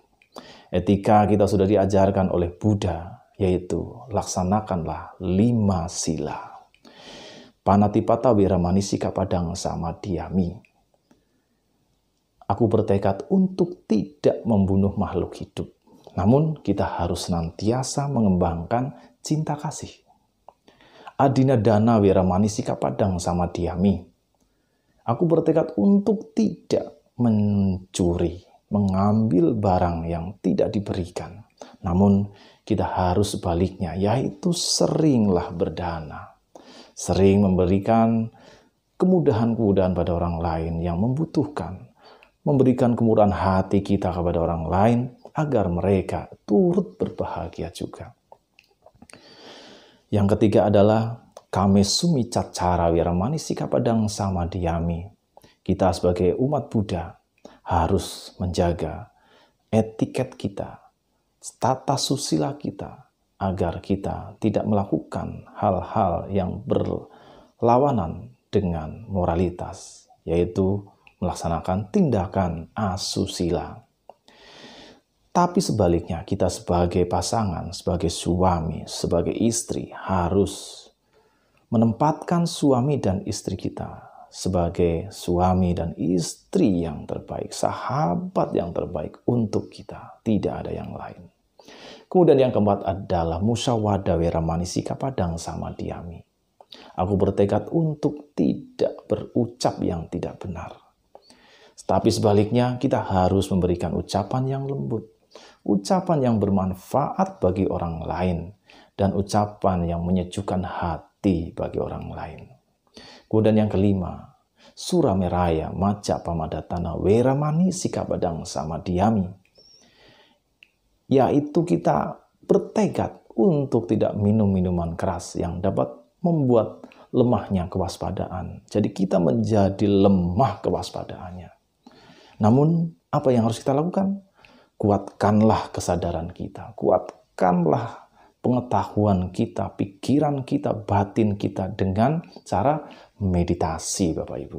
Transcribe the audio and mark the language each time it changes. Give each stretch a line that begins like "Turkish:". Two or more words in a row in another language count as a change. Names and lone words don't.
Indonesian: Etika kita sudah diajarkan oleh Buddha, yaitu laksanakanlah 5 sila.
Pali: Panatipata, Wiramani, Sikapadang, Samadhyami.
Indonesian: Aku bertekad untuk tidak membunuh makhluk hidup. Namun kita harus senantiasa mengembangkan cinta kasih.
Pali: Adina dana wiramani sikapadang samadhyami.
Indonesian: Aku bertekad untuk tidak mencuri, mengambil barang yang tidak diberikan. Namun kita harus sebaliknya, yaitu seringlah berdana. Sering memberikan kemudahan-kemudahan pada orang lain yang membutuhkan. Memberikan kemurahan hati kita kepada orang lain agar mereka turut berbahagia juga. Yang ketiga adalah
Pali: kame sumi cacara wiramani sikapadang samadhyami.
Indonesian: Kita sebagai umat Buddha harus menjaga etiket kita, tata susila kita, agar kita tidak melakukan hal-hal yang berlawanan dengan moralitas, yaitu melaksanakan tindakan asusila. Tapi sebaliknya, kita sebagai pasangan, sebagai suami, sebagai istri harus menempatkan suami dan istri kita sebagai suami dan istri yang terbaik, sahabat yang terbaik untuk kita, tidak ada yang lain. Kemudian yang keempat adalah
Pali: musyawadah wiramani sikapadang samadhyami.
Indonesian: Aku bertekad untuk tidak berucap yang tidak benar. Tapi sebaliknya kita harus memberikan ucapan yang lembut, ucapan yang bermanfaat bagi orang lain, dan ucapan yang menyejukkan hati bagi orang lain. Kemudian yang kelima,
Pali: surameraya maca pamadatana wiramani sikapadang samadhyami.
Indonesian: Yaitu kita bertekad untuk tidak minum minuman keras yang dapat membuat lemahnya kewaspadaan. Jadi kita menjadi lemah kewaspadaannya. Namun, apa yang harus kita lakukan? Kuatkanlah kesadaran kita, kuatkanlah pengetahuan kita, pikiran kita, batin kita dengan cara meditasi, Bapak Ibu.